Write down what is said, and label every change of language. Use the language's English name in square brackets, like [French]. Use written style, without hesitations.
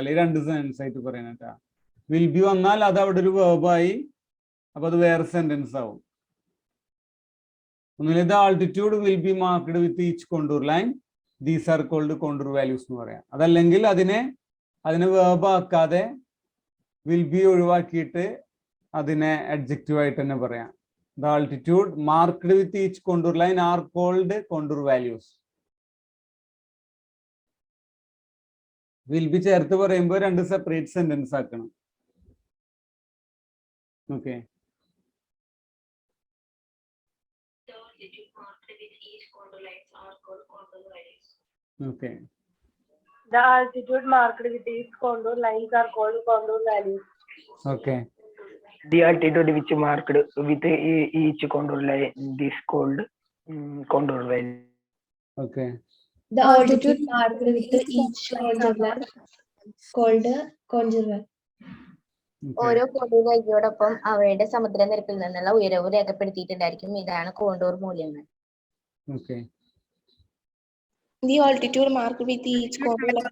[Malayalam] അല്ലെങ്കിൽ 2 സെന്റൻസ് ആയിട്ട് പറയണം. കേട്ടാ, വിൽ ബി വന്നാൽ അത് അവിടെ ഒരു വേർബായി, അപ്പൊ അത് വേറെ സെന്റൻസ് ആവും. ഒന്നുമില്ല, [English] the altitude will be marked with each contour line, these are called contour values [Malayalam] എന്ന് പറയാം. അതല്ലെങ്കിൽ അതിനെ വേർബാക്കാതെ വിൽ ബി ഒഴിവാക്കിയിട്ട് അതിനെ അഡ്ജക്റ്റീവ് ആയിട്ട് തന്നെ പറയാം. [English] The altitude marked with each contour line are called contour values. [Malayalam] Will be ചേർത്ത് പറയുമ്പോൾ രണ്ട് സെപ്പറേറ്റ് സെന്റൻസ് ആക്കണം. [English] Okay. The altitude marked with each contour lines are called contour values. Okay. The altitude marked with each contour lines are called contour values. Okay. The altitude which marked with each contour line is called contour value. Okay. The altitude marked with each contour line called contour value. [Malayalam] ഓരോ contour രേഖയോടൊപ്പം അവയുടെ സമുദ്രനിരപ്പിൽ നിന്നുള്ള ഉയരവും രേഖപ്പെടുത്തിയിട്ടുണ്ടായിരിക്കും. ഇതാണ് contour മൂല്യങ്ങൾ. [English] Okay. The altitude marked with each contour